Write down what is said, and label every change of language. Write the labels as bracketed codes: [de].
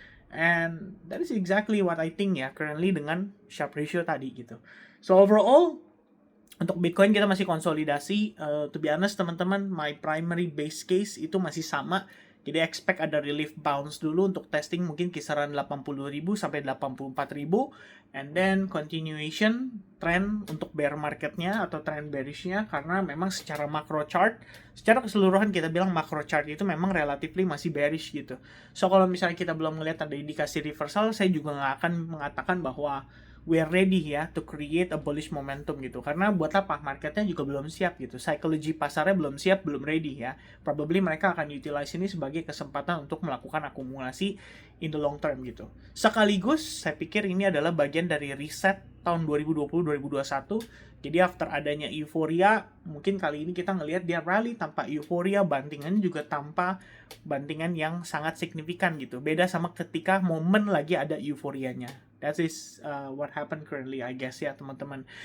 [en] And that is exactly what I think ya currently [id] dengan Sharpe ratio tadi gitu. So overall untuk Bitcoin kita masih konsolidasi. [en] To be honest [id] teman-teman, [en] my primary base case [id] itu masih sama. Jadi expect ada relief bounce dulu untuk testing mungkin kisaran 80.000 sampai 84.000, [en] and then continuation trend [id] untuk bear marketnya atau trend bearishnya, karena memang secara macro chart, secara keseluruhan kita bilang macro chart itu memang [en] relatively [id] masih bearish gitu. So kalau misalnya kita belum melihat ada indikasi reversal, saya juga nggak akan mengatakan bahwa [en] we are ready [id] ya [en] to create a bullish momentum [id] gitu. Karena buat apa? Marketnya juga belum siap gitu. Psychology pasarnya belum siap, belum ready ya. Probably mereka akan utilize ini sebagai kesempatan untuk melakukan akumulasi [en] in the long term [id] gitu. Sekaligus saya pikir ini adalah bagian dari reset tahun 2020-2021. Jadi [en] after [id] adanya euforia, mungkin kali ini kita ngelihat dia rally tanpa euforia, bantingan juga tanpa bantingan yang sangat signifikan gitu. Beda sama ketika momen lagi ada euforianya. [en] That is what happened currently, I guess [id] ya teman-teman.